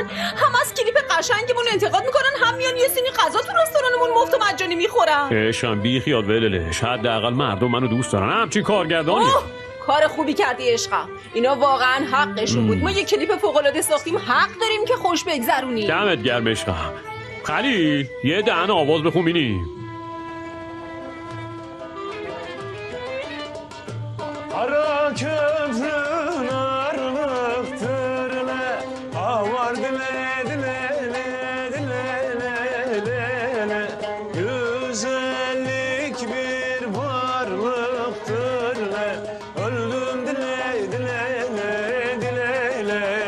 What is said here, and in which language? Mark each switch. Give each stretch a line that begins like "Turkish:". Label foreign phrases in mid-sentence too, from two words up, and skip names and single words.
Persian: هم از کلیپ قشنگمون انتقاد میکنن، هم میان یه سینی غذا تو رستورانمون مفت و مجانی میخورن. عشقم بی خیال وللش. حداقل مردم منو دوست دارن. همچین کارگردانی. کار خوبی کردی عشقم. اینا واقعا حقشون بود. ما یه کلیپ فوق‌العاده ساختیم، حق داریم که خوش بگذرونیم. دمت گرم عشقم. خلیل یه دهن آواز بخون بینیم.
Azerbaijani: Ara köprün arlıktır le, avar dile dile le. Güzellik bir varlıktır le, öldüm dile.